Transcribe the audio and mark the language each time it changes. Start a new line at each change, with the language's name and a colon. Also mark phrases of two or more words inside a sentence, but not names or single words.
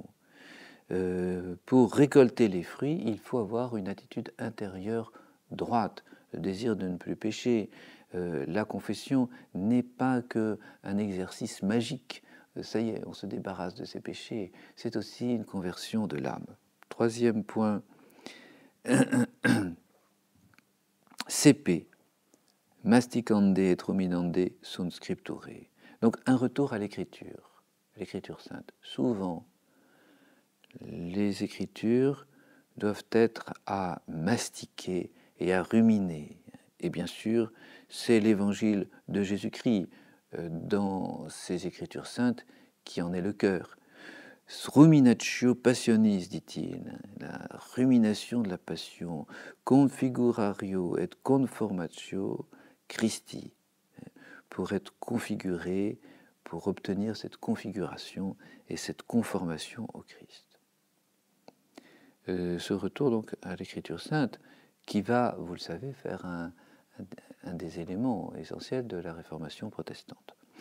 French: Pour récolter les fruits, il faut avoir une attitude intérieure droite, le désir de ne plus pécher. La confession n'est pas qu'un exercice magique. Ça y est, on se débarrasse de ses péchés. C'est aussi une conversion de l'âme. Troisième point, CP,
Latin: masticande et ruminande sunt scripture.
French: Donc un retour à l'écriture sainte. Souvent, les écritures doivent être à mastiquer et à ruminer. Et bien sûr, c'est l'évangile de Jésus-Christ dans ces écritures saintes qui en est le cœur.
Latin: Ruminatio passionis,
French: dit-il, la rumination de la passion,
Latin: configurario et conformatio Christi,
French: pour être configuré, pour obtenir cette configuration et cette conformation au Christ. Ce retour donc à l'écriture sainte qui va, vous le savez, faire un des éléments essentiels de la réformation protestante.